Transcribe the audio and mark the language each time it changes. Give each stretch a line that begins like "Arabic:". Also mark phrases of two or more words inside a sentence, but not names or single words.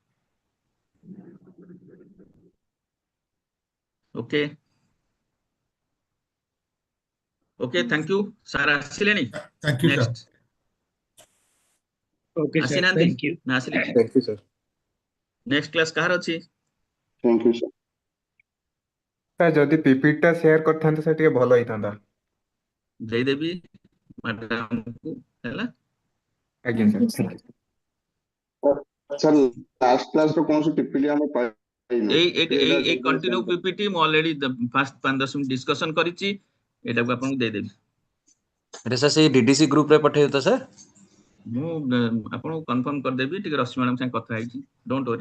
English: Okay. Okay, thank you.
Odia: Sir, asileni.
English: Thank you, sir. Next. Okay, sir.
Odia: Asinandi.
English: Thank you.
Odia: ନା ଆସିଲି.
English: Thank you, sir. Next class
Odia: କାହାର ଅଛି?
English: Thank you, sir.
Odia: ସାର୍ ଯଦି ପିପିଟି ଟା ସେୟାର କରିଥାନ୍ତେ ସାର୍ ଟିକେ ଭଲ ହେଇଥାନ୍ତା। ଦେଇଦେବି madam କୁ ହେଲା। ଆଜ୍ଞା ସାର୍,
English: thank you.
Odia: Sir,
English: last class
Odia: ର କୌଣସି PPT ଆମେ ପାଇନୁ। ଏଇ
English: continue PPT
Odia: ମୁଁ
English: already first 5-10 minute discussion
Odia: କରିଛି, ଏଟାକୁ ଆପଣଙ୍କୁ ଦେଇଦେବି। ଏଟା ସାର୍ ସେଇ
English: DDC group
Odia: ରେ ପଠେଇବେ ତ ସାର୍? ମୁଁ ଆପଣଙ୍କୁ କନଫର୍ମ କରିଦେବି, ଟିକେ ରଶ୍ମି ମ୍ୟାଡମ ସାଙ୍ଗେ କଥା ହେଇଛି,
English: don't worry.